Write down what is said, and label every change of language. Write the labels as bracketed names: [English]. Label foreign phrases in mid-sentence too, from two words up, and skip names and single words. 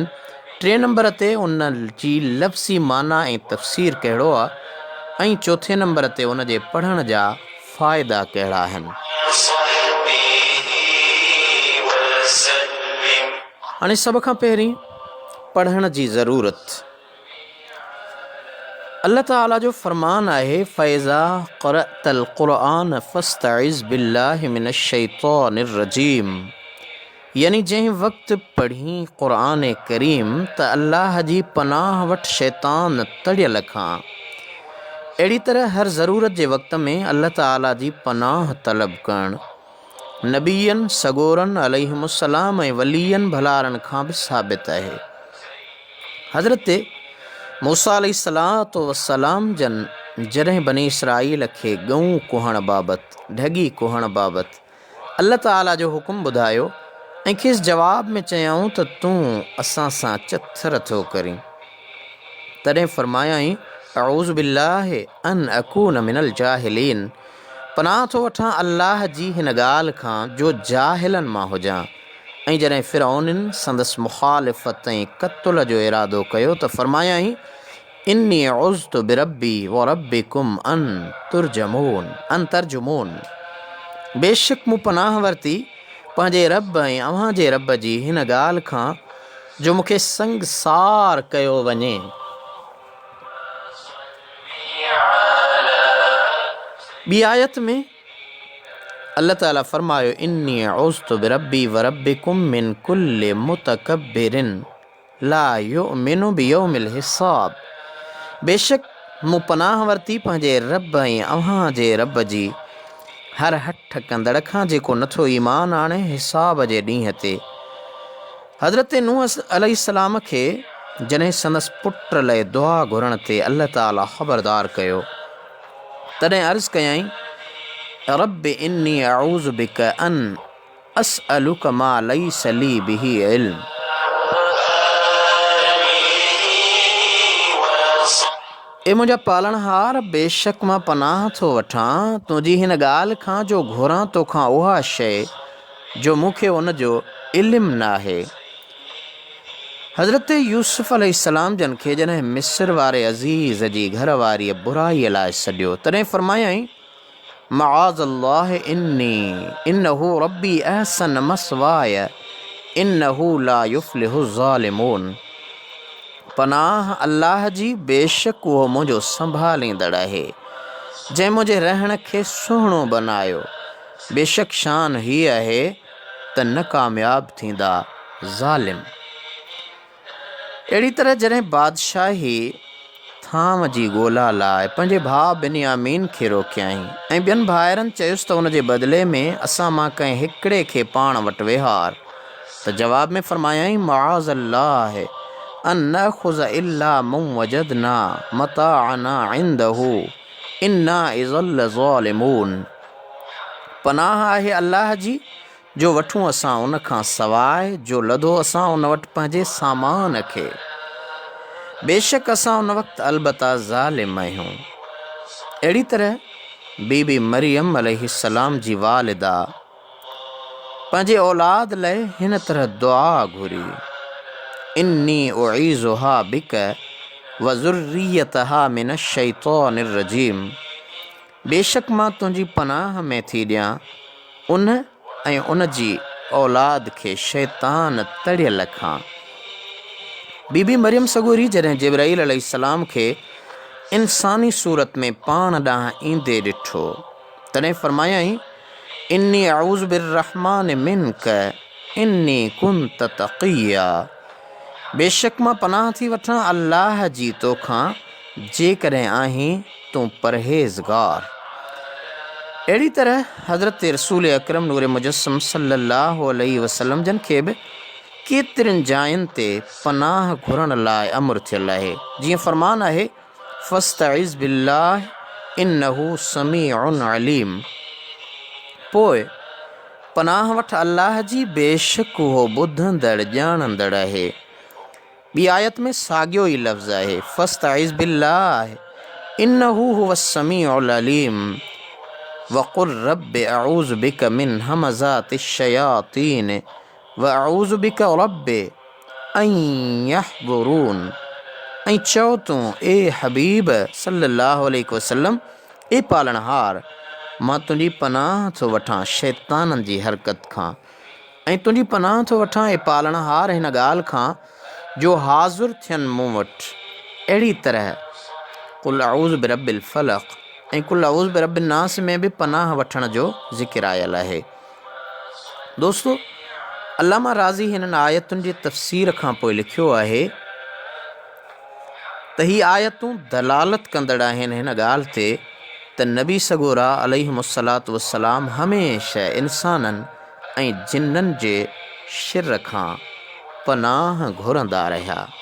[Sindhi] 3 नंबर ते उन जी लफ़्ज़ी माना ऐं तफ़सीर कहिड़ो आहे, ऐं 4 नंबर ते उन जे पढ़ण जा फ़ाइदा कहिड़ा आहिनि। हाणे सभ खां पहिरीं पढ़ण जी ज़रूरत। अल्लाह ताला जो फ़रमान आहे [Arabic] فإذا قرأت القرآن فاستعذ بالله من الشيطان الرجيم, [Sindhi] यानी जंहिं वक़्तु पढ़ी क़ुर करीम त अल्लाह जी पनाह वटि शैतान तड़ियल खां। अहिड़ी तरह हर ज़रूरत जे वक़्त में अल्लाह ताला जी पनाह तलब करणु नबीयनि सगोरनि अलैहिमुस्सलाम ऐं वलीयनि भलारनि खां बि साबित आहे। हज़रत मूसा [Arabic] عليه الصلاة والسلام [Sindhi] जन जॾहिं बनी इसराईल खे ॻऊं कुहण बाबति, ढगी कुहण बाबति अल्लाह ताला जो हुकुम ॿुधायो ऐं खेसि जवाब में चयऊं त तूं असां सां चथर थो करीं, तॾहिं फरमायाई [Arabic] أعوذ بالله أن أكون من الجاهلين, [Sindhi] पनाह थो वठां अल्लाह जी हिन ॻाल्हि खां जो जाहिलनि मां हुजां। ऐं जॾहिं फ़िरऔनिन संदसि मुख़ालिफ़त ऐं क़त्ल जो इरादो कयो त फरमायाई [Arabic] إني عذت بربي وربكم أن ترجمون, [Sindhi] बेशक मूं पनाह वरिती पंहिंजे रब ऐं अव्हां जे रब जी हिन ॻाल्हि खां जो मूंखे संगसार कयो वञे। ॿी आयत में अल्लाह ताला फरमायो [Arabic] إني عذت بربي وربكم من كل متكبر لا يؤمن بيوم الحساب, [Sindhi] बेशक मूं पनाह वरिती पंहिंजे रब ऐं अव्हां जे रब जी हर हठ कंदड़ खां जेको नथो ईमान आणे हिसाब जे ॾींहं ते। हज़रत नूह अलैहिस्सलाम खे जॾहिं संदसि पुट लाइ दुआ घुरण ते अल्लाह ताला ख़बरदार कयो, तॾहिं अर्ज़ु कयई [Arabic] رب إني أعوذ بك أن أسألك ما ليس لي به علم, [Sindhi] ए मुंहिंजा पालणहार, बेशक मां पनाह थो वठां तुंहिंजी हिन ॻाल्हि खां जो घुरां तोखां उहा शइ जो मूंखे उन जो इल्मु न आहे। हज़रत यूसुफ अलैहिस्सलाम जन खे जॾहिं मिस्र वारे अज़ीज़ जी घरवारीअ बुराईअ लाइ सॾियो, तॾहिं फरमायाई [Arabic] معاذ الله إنه ربي أحسن مثواي إنه لا يفلح الظالمون, [Sindhi] पनाह अल्लाह जी, बेशक उहो मुंहिंजो संभालींदड़ आहे, जंहिं मुंहिंजे रहण खे सुहिणो बनायो। बेशक शान हीअ आहे त न कामयाब थींदा ज़ालिम। अहिड़ी तरह जॾहिं बादशाही थाम जी ॻोल्हा लाइ पंहिंजे भाउ बिन्यामीन खे रोकियईं ऐं ॿियनि भाइरनि चयुसि त उन जे बदिले में असां मां कंहिं हिकिड़े खे पाण वटि विहार, त जवाब में फरमायाईं [Arabic] معاذ الله أن نأخذ إلا من وجدنا متاعنا عنده إنا إذا لظالمون. [Sindhi] पनाह आहे अल्लाह जी, जो वठूं असां उन खां सवाइ जो लधो असां उन वटि पंहिंजे सामान खे। बेशक असां उन वक़्तु अलबत्ता ज़ालिम आहियूं। अहिड़ी तरह बीबी मरियम अलैहिस्सलाम जी वालिदा पंहिंजे औलाद लाइ हिन तरह दुआ घुरी, [Arabic] إني أعيذها بك وذريتها من الشيطان الرجيم. [Sindhi] बेशक मां तुंहिंजी पनाह में थी ॾियां उन ऐं उन जी औलाद खे शैतान तड़ियल खां। बीबी मरियम सगोरी जॾहिं जिब्राईल अलैहिस्सलाम खे इंसानी सूरत में पाण ॾांहुं ईंदे ॾिठो, तॾहिं फरमायाईं [Arabic] إني أعوذ بالرحمن منك إن كنت تقيا. [Sindhi] बेशक मां पनाह थी वठां अल्लाह जी तोखां, जेकॾहिं आहीं तूं परहेज़गार। अहिड़ी तरह हज़रत रसूल अकरम नूर मुजस्सम [Arabic] صلى الله عليه وسلم [Sindhi] जन खे बि केतिरनि जायुनि ते पनाह घुरण लाइ अमर थियल आहे। जीअं फरमान आहे [Arabic] فاستعذ بالله إنه سميع عليم. [Sindhi] पोइ पनाह वठ अल्लाह जी, बेशक उहो ॿुधंदड़ ॼाणंदड़ आहे। ॿी आयत में साॻियो ई लफ़्ज़ आहे [Arabic] فاستعذ بالله إنه هو السميع العليم وقل رب أعوذ بك من همزات الشياطين وأعوذ بك رب أن يحضرون. [Sindhi] ऐं चओ तूं ए हबीब [Arabic] صلى الله عليه وسلم, [Sindhi] ए पालणहार, मां तुंहिंजी पनाह थो वठां शैताननि जी हरकत खां, ऐं तुंहिंजी पनाह थो वठां ए पालणहार हिन ॻाल्हि खां जो हाज़ुर थियनि मूं वटि। अहिड़ी तरह कुल अऊज़ु बिरब्बिल फलक़ ऐं कुल अऊज़ु बिरब्बिन नास में बि पनाह वठण जो ज़िक्र आयल आहे। दोस्तो, अल्लामा राज़ी हिननि आयतुनि जी तफ़सीर खां पोइ लिखियो आहे त ही आयतूं दलालत कंदड़ आहिनि हिन ॻाल्हि ते त नबी सगोरा [Arabic] عليهم الصلاة والسلام [Sindhi] हमेशह इंसाननि ऐं जिन्ननि जे शिर खां पनाह घुरंदा रहिया।